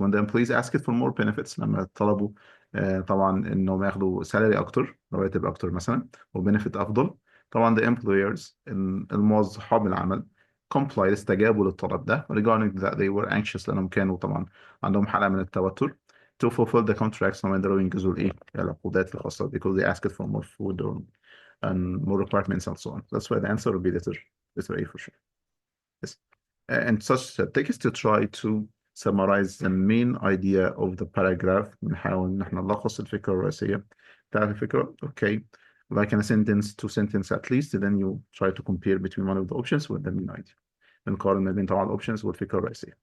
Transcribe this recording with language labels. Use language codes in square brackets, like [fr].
[en] When the employees asked for more benefits, [ar] لما طلبوا طبعا انهم ياخدوا salary اكتر، رواتب اكتر مثلا، وبنفيت افضل، طبعا [en] the employers [ar] الموظفين العمل [en] complied، [ar] استجابوا للطلب ده [en] regarding that they were anxious [ar] لانهم كانوا طبعا عندهم حالة من التوتر [en] to fulfill the contracts [ar] هم يقدروا ينجزوا الايه العقودات الخاصة [en] because they asked for more food and more requirements and so on. That's why the answer will be letter A for sure. Yes. And such a text to try to summarize the main idea of the paragraph. [ar] بنحاول إن احنا نلخص الفكرة الرئيسية بتاعت الفكرة. [en] Okay. Like in a sentence, two sentences at least, then you try to compare between one of the options with the main idea. [ar] بنقارن ما بين طبعا الأوبشنز والفكرة الرئيسية.